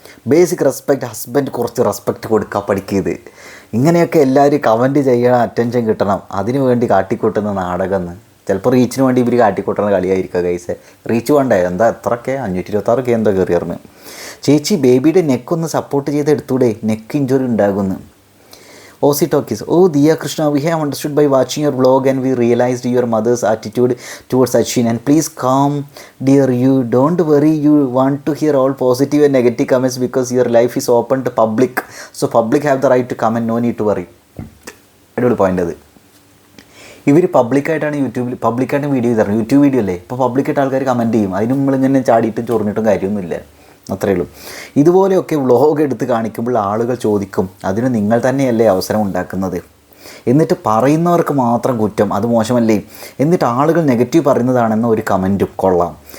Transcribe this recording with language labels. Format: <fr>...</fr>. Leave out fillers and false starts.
<ml>Basic respect, husband കുറച്ച് respect കൊടുക്കുക പഠിക്കിയത്. ഇങ്ങനെയൊക്കെ എല്ലാവരും കമൻറ്റ് ചെയ്യണം, അറ്റൻഷൻ കിട്ടണം, അതിനു വേണ്ടി കാട്ടിക്കൂട്ടുന്ന നാടകം എന്ന്. ചിലപ്പോൾ റീച്ചിന് വേണ്ടി ഇവർ കാട്ടിക്കൂട്ടുന്ന കളിയായിരിക്കുക ഗൈസ്. റീച്ച് വേണ്ടേ, എന്താ എത്രയൊക്കെ 526 എന്തോ കയറിയിരുന്നു. ചേച്ചി ബേബിയുടെ നെക്കൊന്ന് സപ്പോർട്ട് ചെയ്ത് എടുത്തൂടെ, നെക്ക് ഇഞ്ചുറി ഉണ്ടാകുമെന്ന്.</ml> <en>OC Talkies. Oh, Diya Krishna, we have understood by watching your vlog and we realized your mother's attitude towards Ashin. And please calm, dear, you don't worry. You want to hear all positive and negative comments because your life is open to public. So public have the right to comment. No need to worry.</en> <ml>അടിപൊളി point അത്. ഇവർ പബ്ലിക്കായിട്ടാണ് പബ്ലിക്കായിട്ട് video ചെയ്തത്. YouTube video അല്ലേ, ഇപ്പോൾ പബ്ലിക്കായിട്ട് ആൾക്കാർ comment ചെയ്യും. അതിന് നമ്മളിങ്ങനെ ചാടിയിട്ടും ചൊറിഞ്ഞിട്ടും കാര്യമൊന്നുമില്ല, അത്രയേ ഉള്ളൂ. ഇതുപോലെയൊക്കെ വ്ളോഗ് എടുത്ത് കാണിക്കുമ്പോൾ ആളുകൾ ചോദിക്കും, അതിന് നിങ്ങൾ തന്നെയല്ലേ അവസരം ഉണ്ടാക്കുന്നത്, എന്നിട്ട് പറയുന്നവർക്ക് മാത്രം കുറ്റം, അത് മോശമല്ലേ, എന്നിട്ട് ആളുകൾ നെഗറ്റീവ് പറയുന്നതാണെന്ന ഒരു കമൻറ്റും കൊള്ളാം.</ml>